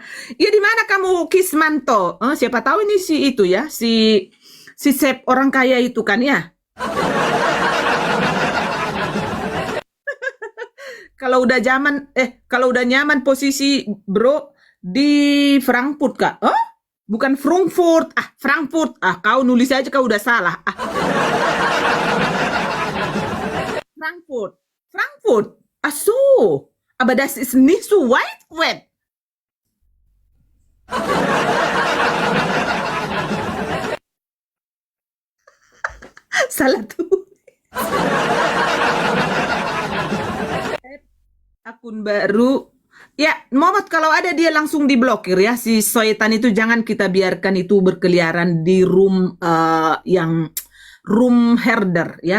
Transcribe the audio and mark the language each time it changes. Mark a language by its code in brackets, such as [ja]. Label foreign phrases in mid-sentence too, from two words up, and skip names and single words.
[id] Ya di mana kamu Kismanto? Siapa tahu ini si itu ya, si Sep orang kaya itu kan ya. Kalau udah nyaman posisi bro di Frankfurt kak? Oh, bukan Frankfurt, Frankfurt. Kau nulis aja kau udah salah. Frankfurt, Frankfurt. [de] So. Aber das ist nicht so weit weg. [id] Salah tuh. Akun baru. Ya, Momot kalau ada dia langsung diblokir ya. Si Soetan itu jangan kita biarkan itu berkeliaran di room yang room herder ya.